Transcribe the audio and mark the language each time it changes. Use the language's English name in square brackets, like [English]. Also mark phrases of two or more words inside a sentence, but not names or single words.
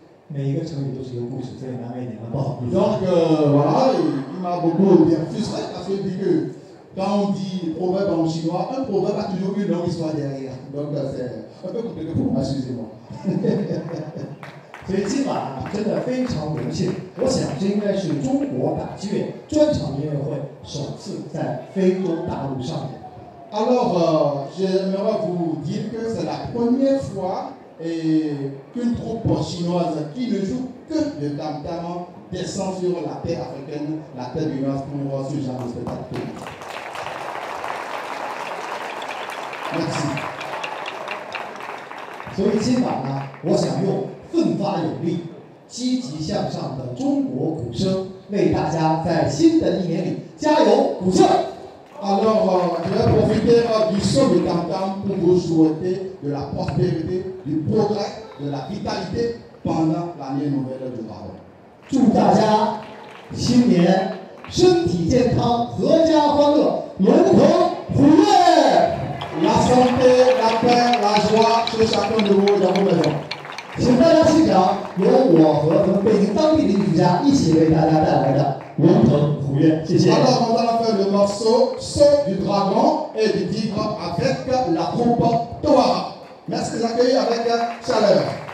[French] Donc voilà, il m'a beaucoup bien frustré parce qu'il dit que quand on dit proverbe en chinois, un proverbe a toujours une longue histoire derrière. Donc c'est un peu compliqué pour moi, excusez-moi. [Chinese] 所以今晚啊，真的非常荣幸。我想这应该是中国打击乐专场音乐会首次在非洲大陆上演。 [French] Alors, j'aimerais vous dire que c'est la première fois qu'une troupe chinoise qui ne joue que de tam-tam descend sur la terre africaine, la terre béninoise pour ce genre de spectacle. Merci. [Chinese] 所以今晚呢，我想用奋发有力、积极向上的中国鼓声，为大家在新的一年里加油鼓劲。 [French] Alors, je vais profiter du son de tam-tam pour vous souhaiter de la prospérité, du progrès, de la vitalité pendant l'année nouvelle du Baron. [Chinese] 祝大家新年身体健康、阖家欢乐、龙腾虎跃。 [French] La santé, la paix, la joie chez chacun de vous dans vos maisons. [Chinese] 请大家欣赏由我和咱们北京当地的艺术家一起为大家带来的龙腾虎跃。谢谢。 [French] Alors, on va faire le morceau Saut du dragon et du tigre avec la troupe Toara. Merci de les accueillir avec chaleur.